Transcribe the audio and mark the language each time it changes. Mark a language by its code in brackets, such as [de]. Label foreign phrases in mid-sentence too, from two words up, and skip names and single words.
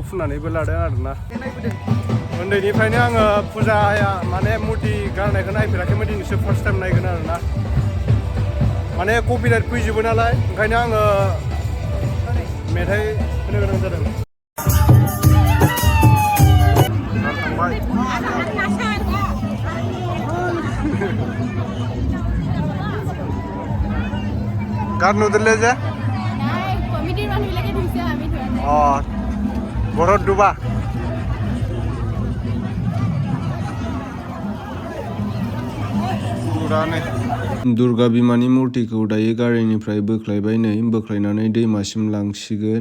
[brx] फुननानैबो लादों आरोना उन्दैनिफ्रायनो आङो फुजाया माने मुर्ति गारनायखौ नायफेराखैमोन दिनैसो फार्स्ट टाइम नायगोन आरोना माने कपिराइट फैजोबो नालाय ओंखायनो आङो मेथाइ होनो गोनां जादों गार नुदोंलै जे [as] নাই কমিটিৰ মানুহবিলাকে ধুইছে আমি ধোৱা নাই ঘৰত ডুবা [brx] दुर्गा बिमानि मुर्तिखौ दायो गारिनिफ्राय बोख्लायबाय नै बोख्लायनानै दैमासिम लांसिगोन